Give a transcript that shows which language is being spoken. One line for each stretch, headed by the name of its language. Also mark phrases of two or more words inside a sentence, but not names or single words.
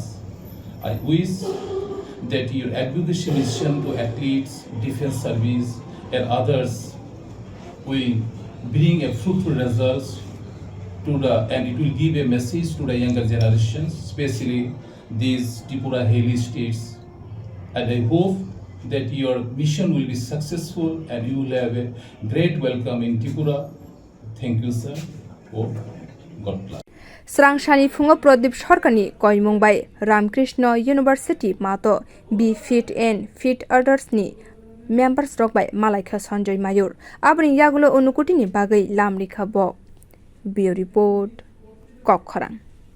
English: I wish that your advocacy mission to athletes, defense service, and others will bring a fruitful results and it will give a message to the younger generations, especially these Tripura hilly states. And I hope that your mission will be successful and you will have a great welcome in Tripura. Thank you, sir. Oh, God bless.
Bodo: स्रांसानि फुङाव प्रदीप सरकारनि कयमुंबाय रामकृष्ण यूनिवर्सिटी मातो बी फिट एंड फिट अदर्सनि मेम्बार्स रकबाय मालायखा सञ्जय मायुर आबनि यागुलो उनुकुटिनि बागै लामरिखा बक बियो रिपोर्ट कखरां।